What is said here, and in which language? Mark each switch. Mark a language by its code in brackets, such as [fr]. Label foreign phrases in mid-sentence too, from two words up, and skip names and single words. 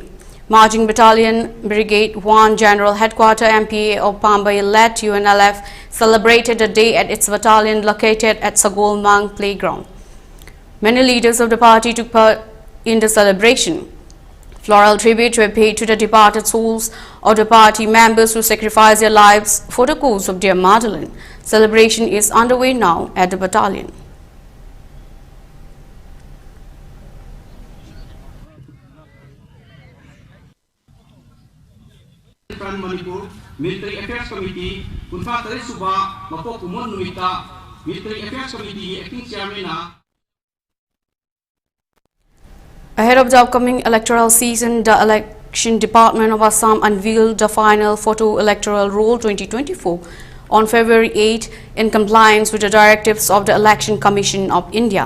[en] Marching Battalion Brigade 1 General Headquarters MPA of Pambai-led UNLF celebrated the day at its battalion located at Sagol Mang Playground. Many leaders of the party took part in the celebration. Floral tributes were paid to the departed souls of the party members who sacrificed their lives for the cause of their motherland. Celebration is underway now at the battalion. [mni] Manipur Military Affairs Committee Kunfa Tare Suba Mapok Umon Numita Military Affairs Committee Acting Chairman. [en] Ahead of the upcoming electoral season, the Election Department of Assam unveiled the final photo electoral roll 2024 on February 8 in compliance with the directives of the Election Commission of India.